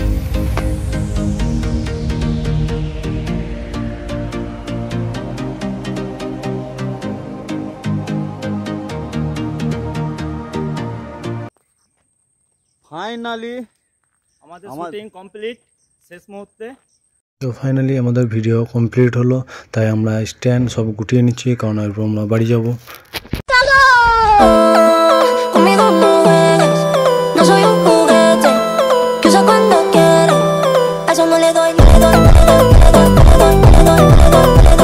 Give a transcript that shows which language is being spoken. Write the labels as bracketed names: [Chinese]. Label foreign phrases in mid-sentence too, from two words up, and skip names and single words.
[Bangla] ফাইনালি আমাদের [English] shooting complete [Bangla] শেষ মুহূর্তে। তো ফাইনালি আমাদের [English] video complete [Bangla] হলো, তাই আমরা স্ট্যান্ড সব গুটিয়ে নিচ্ছি, কারণ এরপর আমরা বাড়ি যাব। [Spanish] Conmigo no juegues, no soy un juguete que usa cuando quiere. A eso no le doy, no le doy, no le doy, no le doy, no le doy, no le doy, no le doy.